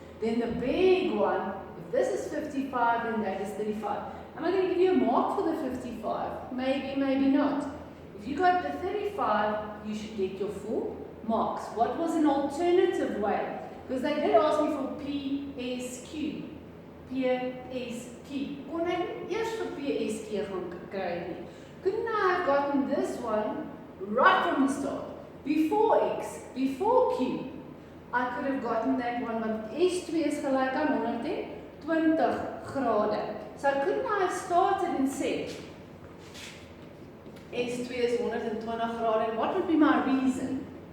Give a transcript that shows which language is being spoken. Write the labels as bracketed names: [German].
[English] Then the big one, if this is 55, then that is 35. Am I going to give you a mark for the 55? Maybe, maybe not. If you got the 35, you should get your full marks. What was an alternative way? Because they did ask me for PSQ. PSQ. [Afrikaans] Kon ek eers vir PSQ gaan kry nie? [English] Couldn't I have gotten this one right from the start? Before X, before Q, I could have gotten that one, but S2 [Afrikaans] is gelyk aan 120 grade. [English] So couldn't I have started and said, S2 is 120 grade, and what would be my reason?